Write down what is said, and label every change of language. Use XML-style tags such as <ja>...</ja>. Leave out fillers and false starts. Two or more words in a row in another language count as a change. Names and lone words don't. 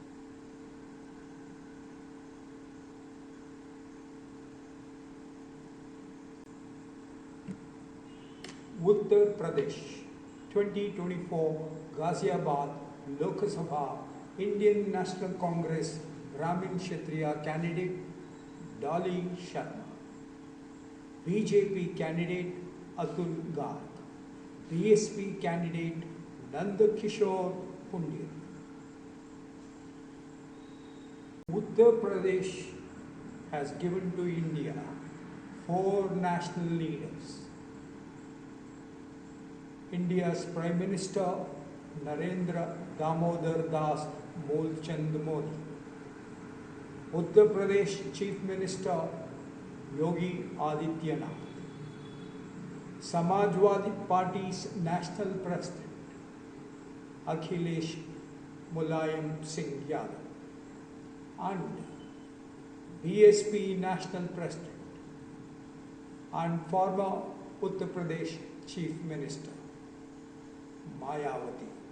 <en>Uttar Pradesh 2024 Ghaziabad Lok Sabha Indian National Congress Brahmin Kshatriya candidate Dolly Sharma, BJP candidate Atul Garg, BSP candidate Nandakishore Pundir. Uttar Pradesh has given to India 4 national leaders. India's Prime Minister Narendra Damodar Das Molchand Modi, Uttar Pradesh Chief Minister Yogi Adityanath, Samajwadi Party's National President Akhilesh Mulayam Singh Yadav, and BSP National President and former Uttar Pradesh Chief Minister Mayawati.</en>